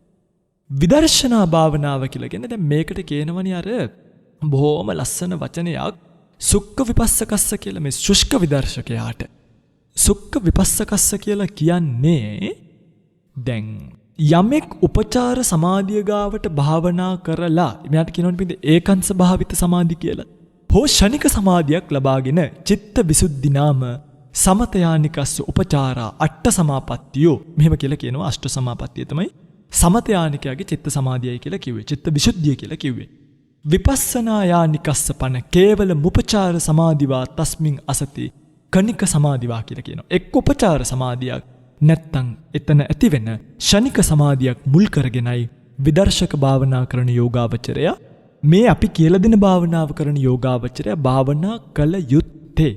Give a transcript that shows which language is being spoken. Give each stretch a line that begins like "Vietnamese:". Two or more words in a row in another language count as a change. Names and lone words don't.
Sinhala: විදර්ශනා භාවනාව කියලා කියන්නේ දැන් මේකට කියනවනේ අර බොහොම ලස්සන වචනයක්
Pali: සුක්ඛ විපස්සකස්ස
Sinhala: කියලා මේ ශුෂ්ක විදර්ශකයාට.
Pali: සුක්ඛ විපස්සකස්ස
Sinhala: කියලා කියන්නේ දැන් යමෙක් උපචාර සමාධිය ගාවට භාවනා කරලා මෙයාට කියනවනේ
Pali: ඒකංස භාවිත සමාධි
Sinhala: කියලා. හෝ ෂණික සමාධියක් ලබාගෙන
Pali: චිත්ත විසුද්ධි නාම සමතයානිකස්ස උපචාරා අට්ඨ සමාපත්තියෝ
Sinhala: මෙහෙම කියලා කියනවා. අෂ්ඨ සමාපත්තිය තමයි සමතයානිකයාගේ චිත්ත සමාධියයි කියලා කිව්වේ. චිත්ත විසුද්ධිය කියලා කිව්වේ.
Pali: විපස්සනා යානිකස්ස පන කේවල මුපචාර සමාධිවා තස්මින් අසති කණික සමාධිවා
Sinhala: කියලා කියනවා. එක් උපචාර සමාධියක් නැත්තම් එතන ඇතිවෙන ෂණික සමාධියක් මුල් කරගෙනයි විදර්ශක භාවනා කරන යෝගාවචරය මේ අපි කියලා දෙන භාවනාව කරන යෝගාවචරය භාවනා කළ යුත්තේ.